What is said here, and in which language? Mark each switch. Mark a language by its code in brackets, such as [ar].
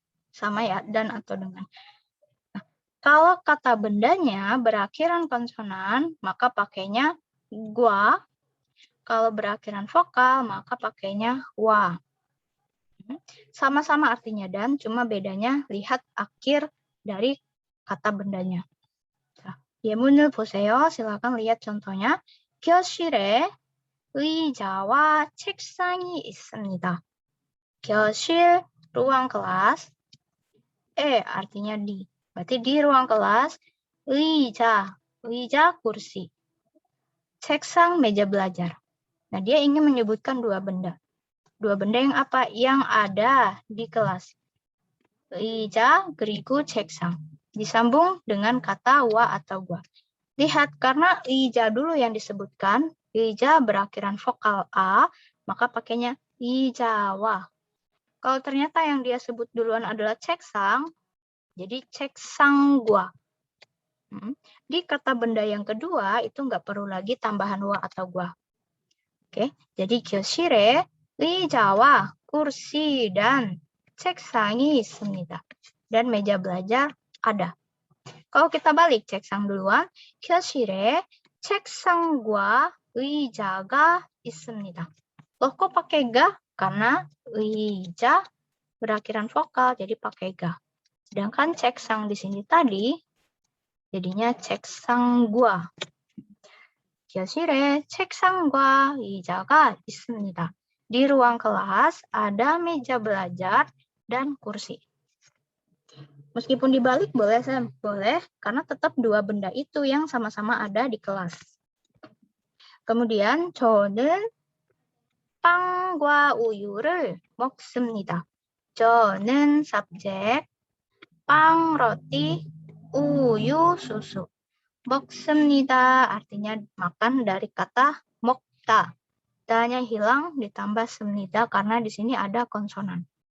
[id] Sama ya, dan atau dengan. Nah, kalau kata bendanya berakhiran konsonan, maka pakainya gua. Kalau berakhiran vokal, maka pakainya wa. Sama-sama artinya dan, cuma bedanya lihat akhir dari kata bendanya. [ko] 예문을 보세요. [id] silakan lihat contohnya. [ko] 교실에 의자와 책상이 있습니다. [id] 교실, ruang kelas. Artinya di. Berarti di ruang kelas. 의자, kursi. 책상, meja belajar. Nah, dia ingin menyebutkan dua benda. Dua benda yang apa? Yang ada di kelas. [ko] 의자, 그리고 책상. [id] Disambung dengan kata wa atau gua. Lihat, karena 의자 dulu yang disebutkan, 의자 berakhiran vokal A, maka pakainya 의자와. Kalau ternyata yang dia sebut duluan adalah 책상, jadi 책상 gua. Di kata benda yang kedua itu nggak perlu lagi tambahan wa atau gua. Oke, jadi [ko] 교실에 의자와 [id] kursi dan [ko] 책상이 있습니다. [id] Dan meja belajar ada. Kalau kita balik 책상 duluan, [ko] 교실에 책상과 의자가 있습니다. [id] Loh kok pakai ga? Karena 의자 berakhiran vokal, jadi pakai ga. Sedangkan 책상 di sini tadi jadinya 책상과. [ko] 교실에 책상과 의자가 있습니다. [id] Di ruang kelas ada meja belajar dan kursi. Meskipun dibalik boleh, Sam? Boleh, karena tetap dua benda itu yang sama-sama ada di kelas. Kemudian [ko] 저는 빵과 우유를 먹습니다. [id] 저는 subjek, 빵, roti, 우유, susu. 먹습니다 artinya makan dari kata 먹다. Da-nya hilang ditambah semnida karena di sini ada konsonan.